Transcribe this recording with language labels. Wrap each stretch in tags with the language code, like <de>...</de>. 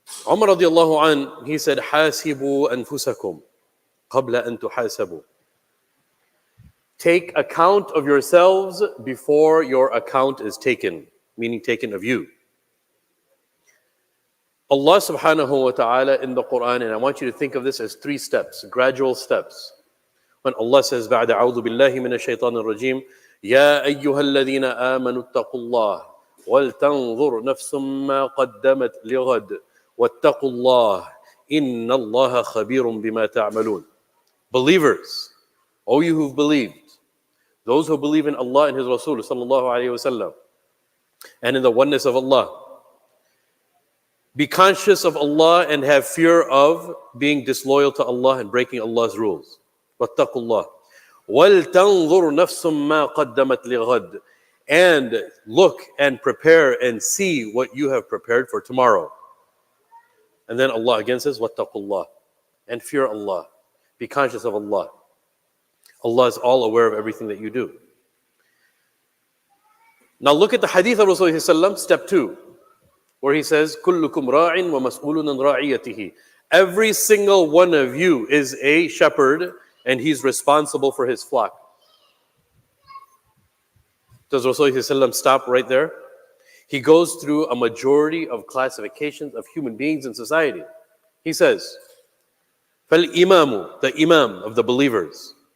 <en>Umar radiallahu an, he said,</en> <ar>"Hasibu anfusakum qabla an tuhasabu."</ar> <en>Take account of yourselves before your account is taken, meaning taken of you. Allah subhanahu wa ta'ala in the Quran, and I want you to think of this as 3 steps, gradual steps. When Allah says,</en> <ar>بَعْدَ أَعُوذُ بِاللَّهِ مِنَ الشَّيْطَانِ الرَّجِيمِ يَا أَيُّهَا الَّذِينَ آمَنُوا اتَّقُوا اللَّهِ وَلْتَنظُرْ نَفْسٌ مَا قَدَّمَتْ لِغَدٍ وَاتَّقُوا اللَّهِ إِنَّ اللَّهَ خَبِيرٌ بِمَا تَعْمَلُونَ.</ar> <en>Believers, O you who've believed, those who believe in Allah and His Rasul sallallahu alayhi wa sallam, and in the oneness of Allah, be conscious of Allah and have fear of being disloyal to Allah and breaking Allah's rules.</en> <ar>وَاتَّقُوا اللَّهِ وَلْتَنظُرْ نَفْسٌ مَا قَدَّمَتْ لِغَدٍ.</ar> <en>And look and prepare and see what you have prepared for tomorrow. And then Allah again says,</en> <ar>وَاتَّقُوا اللَّهِ,</ar> <en>and fear Allah. Be conscious of Allah. Allah is all aware of everything that you do. Now look at the hadith of Rasulullah, step 2. Where he says,</en> <ar>كُلُّكُمْ رَاعٍ وَمَسْئُولٌ عَنْ رَاعِيَتِهِ.</ar> <en>Every single one of you is a shepherd and he's responsible for his flock. Does Rasulullah stop right there? He goes through a majority of classifications of human beings in society. He says,</en> <ar>فَالْإِمَامُ,</ar> <en>the imam of the believers.</en>